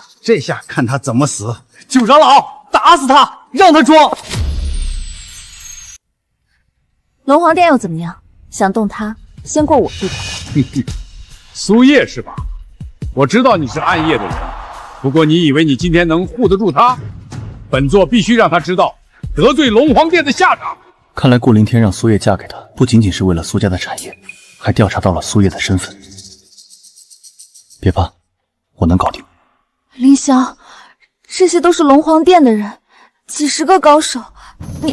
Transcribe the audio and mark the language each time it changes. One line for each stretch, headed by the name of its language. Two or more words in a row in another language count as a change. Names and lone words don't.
Chinese: 这下看他怎么死！九长老，打死他，让他装。龙皇殿又怎么样？想动他，先过我这关。苏叶是吧？我知道你是暗夜的人，不过你以为你今天能護得住他？本座必須讓他知道得罪龍皇殿的下場。看來顧凌天讓蘇葉嫁給他，不僅僅是為了蘇家的產業，還調查到了蘇葉的身份。別怕，我能搞定。凌霄，這些都是龍皇殿的人，幾十個高手，你